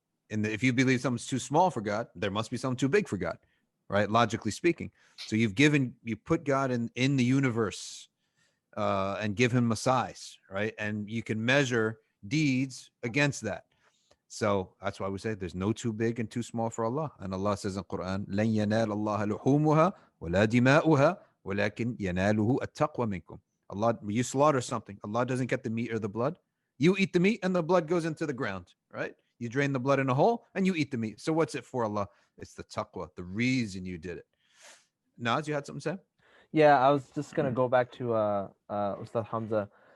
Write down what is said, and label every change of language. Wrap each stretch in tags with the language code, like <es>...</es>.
<en>And if you believe something's too small for God, there must be something too big for God, right? Logically speaking. So you put God in the universe and give him a size, right? And you can measure deeds against that. So that's why we say there's no too big and too small for Allah. And Allah says in Quran,</en> <ar>لَن يَنَالَ اللَّهَ لُحُومُهَا وَلَا دِمَاؤُهَا وَلَكِنْ يَنَالُهُ التَّقْوَى مِنْكُمْ.</ar> <en>Allah, you slaughter something, Allah doesn't get the meat or the blood. You eat the meat and the blood goes into the ground, right? You drain the blood in a hole and you eat the meat. So what's it for, Allah? It's the taqwa, the reason you did it. Naz, you had something to say? Yeah, I was just gonna go back to Ustad Hamza.</en>